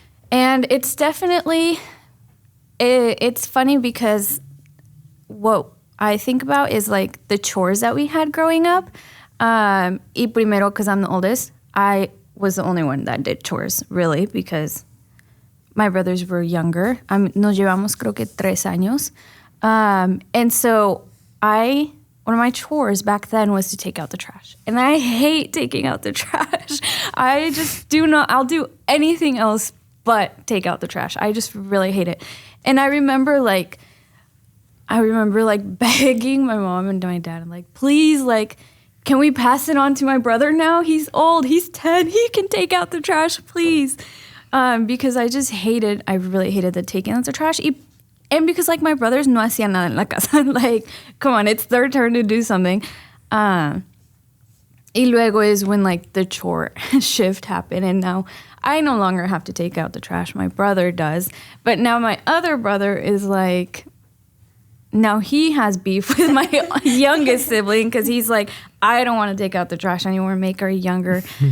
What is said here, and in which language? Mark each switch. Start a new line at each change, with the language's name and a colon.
English: And it's definitely, it's funny because what I think about is like the chores that we had growing up.
Spanish: Y primero,
English: because I'm the oldest, I was the only one that did chores, really, because my brothers were younger.
Spanish: Nos llevamos creo que 3 años.
English: And so one of my chores back then was to take out the trash. And I hate taking out the trash. I just I'll do anything else but take out the trash. I just really hate it. And I remember begging my mom and my dad, like, please, like, can we pass it on to my brother now? He's old, he's 10, he can take out the trash, please. Because I really hated the taking out the trash. And because, like, my brothers
Spanish: no hacían nada en la casa.
English: Like, come on, it's their turn to do something.
Spanish: Y luego
English: is when, like, the chore shift happened. And now I no longer have to take out the trash. My brother does. But now my other brother is, like, now he has beef with my youngest sibling because he's like, I don't want to take out the trash anymore, make her younger.